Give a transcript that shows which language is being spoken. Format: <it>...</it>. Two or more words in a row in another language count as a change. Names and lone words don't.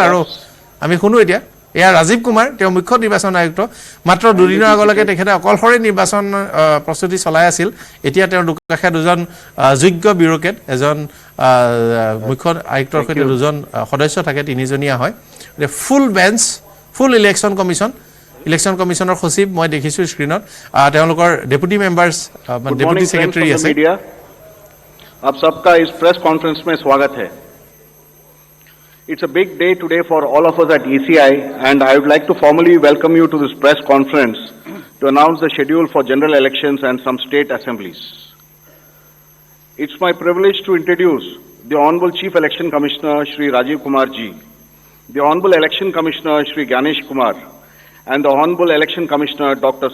<as>আৰু আমি শুনো এতিয়া এয়া ৰাজীৱ কুমাৰ তেওঁ মুখ্য নিৰ্বাচন আয়ুক্ত মাত্ৰ দুদিনৰ আগলৈকে তেখেতে অকলশৰে নিৰ্বাচন প্ৰস্তুতি চলাই আছিল এতিয়া তেওঁৰ দুকাষে দুজন যোগ্য ব্যুৰ'ক্ৰেট এজন মুখ্য আয়ুক্তৰ সৈতে দুজন সদস্য থাকে তিনিজনীয়া হয়</as> <en>full bench full election</en> <as>কমিশ্যনৰ সচিব মই দেখিছোঁ স্ক্ৰীণত তেওঁলোকৰ</as> <en>deputy members deputy secretary</en> <as>আছে</as> <hi>आप सबका इस प्रेस कॉन्फ्रेंस में स्वागत है</hi> <en>It's a big day today for all of us at ECI, and I would like to formally welcome you to this press conference to announce the schedule for general elections and some state assemblies. It's my privilege to introduce the Honorable Chief Election Commissioner Shri Rajiv Kumar Ji, the Honorable Election Commissioner Shri Ganesh Kumar, and the Honorable Election Commissioner Dr.</en>